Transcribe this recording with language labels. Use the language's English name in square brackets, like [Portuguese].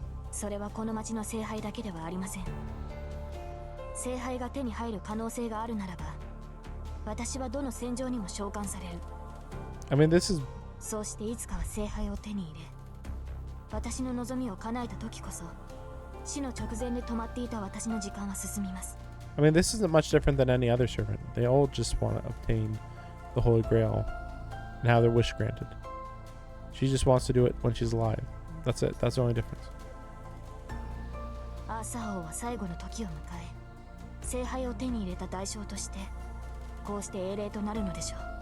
[Japanese] それはこの町の聖杯だけではありません。聖杯が手に入る可能性があるならば、私はどの戦場にも召喚される。 [English] I mean, this is... [Japanese] そうしていつかは聖杯を手に入れ、私の望みを叶えた時こそ、死の直前で止まっていた私の時間は進みます。 [English] I mean, this isn't much different than any other servant. They all just want to obtain the Holy Grail and have their wish granted. She just wants to do it when she's alive. That's it. That's the only difference. [Japanese] アーサー王は最後の時を迎え、聖杯を手に入れた代償として、こうして英霊となるのでしょう。